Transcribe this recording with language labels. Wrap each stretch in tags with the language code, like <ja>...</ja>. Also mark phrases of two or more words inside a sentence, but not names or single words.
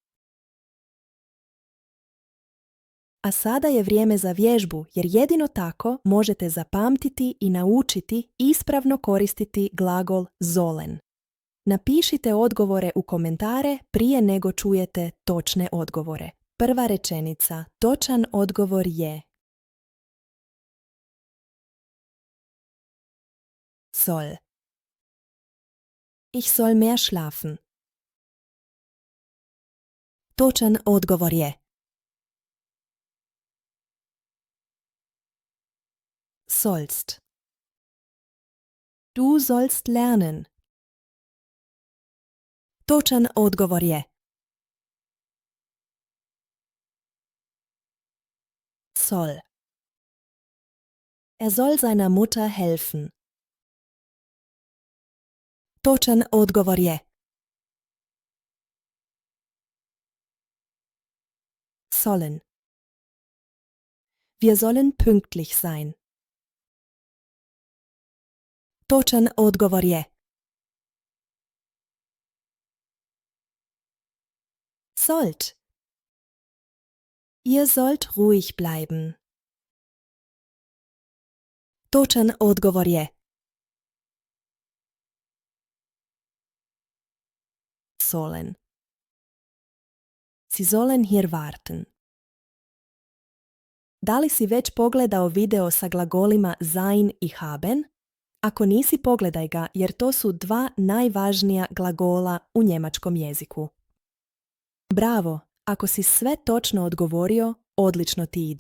<hr>A sada je vrijeme za vježbu, jer jedino tako možete zapamtiti i naučiti ispravno koristiti glagol sollen. Napišite odgovore u komentare prije nego čujete točne odgovore. Prva rečenica. Točan odgovor je soll.</hr> <de>Ich soll mehr schlafen.</de> <hr>Točan odgovor je sollst.</hr> <de>Du sollst lernen.</de> <hr>Točan odgovor je soll.</hr> <de>Er soll seiner Mutter helfen.</de> <hr>Točan odgovor je sollen.</hr> <de>Wir sollen pünktlich sein.</de> <hr>Točan odgovor je sollt.</hr> <de>Ihr sollt ruhig bleiben.</de> <hr>Točan odgovor je sollen.</hr> <de>Sie sollen hier warten.</de> <hr>Da li si već pogledao video sa glagolima sein i haben? Ako nisi, pogledaj ga jer to su dva najvažnija glagola u njemačkom jeziku. Bravo! Ako si sve točno odgovorio, odlično ti ide.</hr>